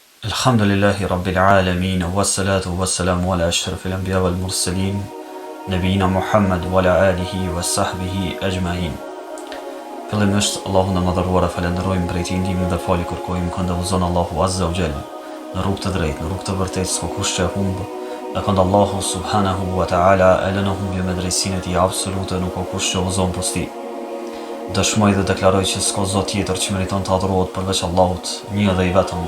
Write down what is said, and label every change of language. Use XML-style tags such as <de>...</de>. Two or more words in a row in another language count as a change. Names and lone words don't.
<ar>الحمد لله رب العالمين والصلاة والسلام على أشرف الأنبياء والمرسلين نبينا محمد وعلى آله وصحبه أجمعين.</ar> <sq>Fillimisht, Allahun e madhëruar e falenderojmë, për ti ndihmën dhe falje kërkojmë, këndë Allahu</sq> <ar>عز وجل</ar> <sq>në rrugë të drejtë, në rrugë të vërtetë, s'ka kush që humb. E këndë Allahu</sq> <ar>سبحانه وتعالى</ar> <sq>e lënë humbje me drejtsinë e tij absolute, nuk ka kush që udhëzon posti. Dëshmoj dhe deklaroj që s'ka zot tjetër që meriton të adhurohet përveç Allahut, një dhe i vetëm.</sq>